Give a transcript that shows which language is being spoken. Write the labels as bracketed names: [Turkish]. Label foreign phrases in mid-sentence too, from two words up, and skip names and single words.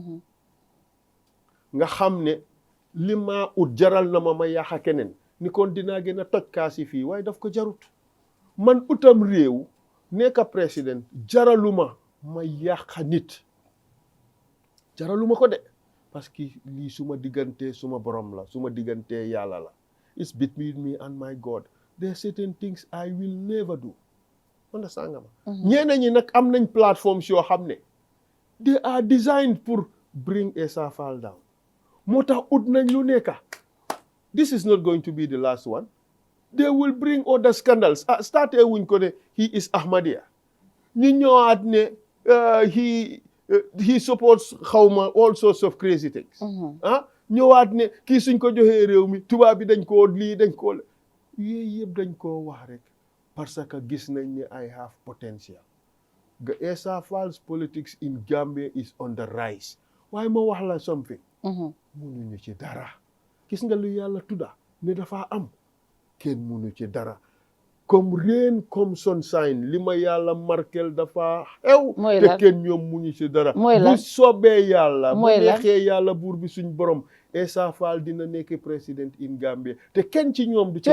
[Wolof] nga xam ne li ma ut jaral na ma yàqa keneen ni kon dinaa gën a toj kaasi fii waaye daf ko jarut man utam réew nekk président jaraluma ma yàqa nit jaraluma ko de [French] parce que [Wolof] lii suma diggante suma borom la suma diggante yàlla la it's [English] between me and my God there are certain things I will never do understand [Wolof] nga ma ñeneen ñi nag am nañ platforms yoo xam ne [English] they are designed pour bring Essa Faal down [Wolof] moo tax ut nañ lu nekka [English] this is not going to be the last one they will bring other scandals [Wolof] starté wuñ ko ne [English] he is Ahmadiyya [Wolof] ñu ñëwaat ne [English] he supports [Wolof] xawma [English] all sorts of crazy things [Wolof] ñëwaat ne kii suñ ko joxee réew mi tubaab bi dañ koo lii dañ koo yooyu yëpp dañ koo wax rek [French] parce que [Wolof] gis nañ ne [English] I have potential Essa Faal's politics in Gambia is on the rise [Wolof] waaye ma wax la something mënuñu ci dara gis nga lu yàlla tudda ne dafa am kenn mënu ci dara comme rain comme sunshine li ma yàlla markel dafa xew te kenn ñoom mënu ci dara bu soobee yàlla bu neexee yàlla buur bi suñ borom Essa Faal dina nekk président in Gambia te kenn ci ñoom du ci